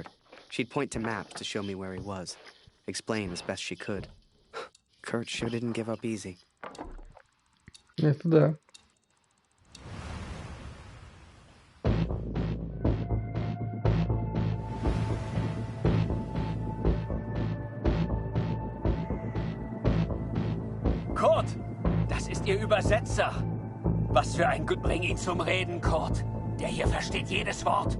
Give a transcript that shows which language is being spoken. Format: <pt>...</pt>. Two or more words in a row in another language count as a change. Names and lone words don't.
<en>She'd point to maps to show me where he was, explain as best she could. Kurt sure didn't give up easy.</en> <ru>Это да.</ru> <de>Kurt, das ist Ihr Übersetzer. Was für ein Gut, bring ihn zum Reden, Kurt. Der hier versteht jedes Wort.</de>